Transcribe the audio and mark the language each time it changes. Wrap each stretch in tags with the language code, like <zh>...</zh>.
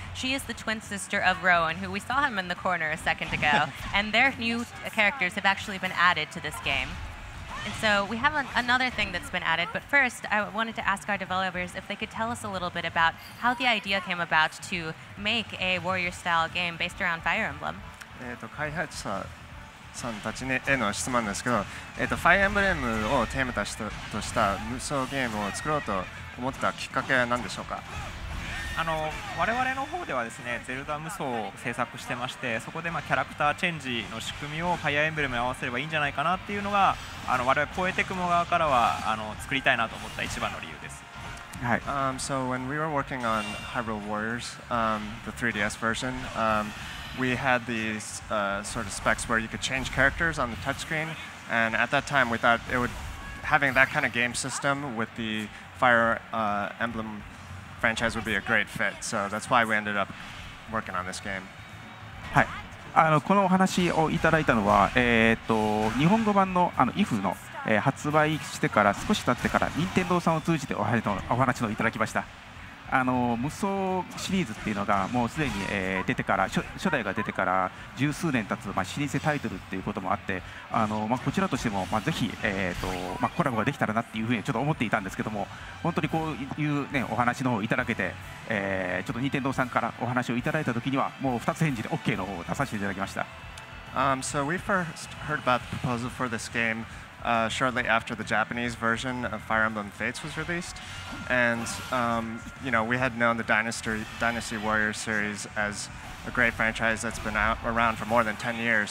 <en>She is the twin sister of Rowan, who we saw him in the corner a second ago, and their new characters have actually been added to this game. And so we have another thing that's been added, but first I wanted to ask our developers if they could tell us a little bit about how the idea came about to make a warrior-style game based around Fire Emblem.</en> <ja>開発者さんたちへの質問ですけど、ファイアエンブレムをテーマとした無双ゲームを作ろうと思ったきっかけは何でしょうか。我々の方ではですね、ゼルダ無双を制作してまして、そこでキャラクターチェンジの仕組みをファイアエンブレムに合わせればいいんじゃないかなっていうのが、我々コエテクモ側からは作りたいなと思った一番の理由です。はい。</ja> <en>So when we were working on Hyrule Warriors, the 3DS version, we had these sort of specs where you could change characters on the touchscreen, and at that time we thought having that kind of game system with the Fire Emblem franchise would be a great fit. So that's why we ended up working on this game.</en> <ja>はい。このお話をいただいたのは、日本語版のIF の、発売してから少し経ってから任天堂さんを通じてお話をいただきました。無双シリーズっていうのがもうすでに、出てから初代が出てから十数年経つ、老舗タイトルっていうこともあって、こちらとしても、ぜひ、コラボができたらなっていうふうにちょっと思っていたんですけども、本当にこういう、お話の方をいただけて、ちょっと任天堂さんからお話をいただいた時にはもう2つ返事で OK の方を出させていただきました。</ja> <en>So we first heard about the proposal for this game shortly after the Japanese version of Fire Emblem Fates was released, and we had known the Dynasty Warriors series as a great franchise that's been around for more than 10 years.</en>